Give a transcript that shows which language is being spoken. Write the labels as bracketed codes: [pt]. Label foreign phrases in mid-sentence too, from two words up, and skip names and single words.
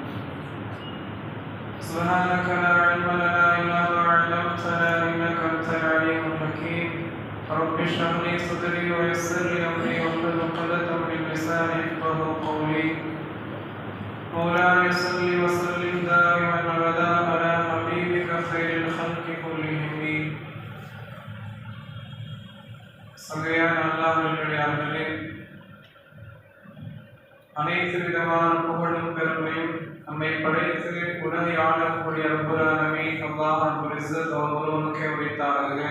[ar] سبحانك لا علم لنا إلا ما علمتنا إنك أنت العليم الحكيم رب اشرح لي صدري ويسر لي أمري واحلل عقدة من لساني يفقهوا قولي مولاي صل وسلم دائما أبدا على حبيبك خير الخلق كلهم [ta] சங்கையான அல்லாஹ்வினுடையார்களே, அனைத்து விதமான புகழும் பெருமையும் நம்மை படைத்து உலகை ஆளக்கூடிய [ar] رب العالمين الله رب العزة [ta] அவர்களுக்கே உரித்தார்கள்.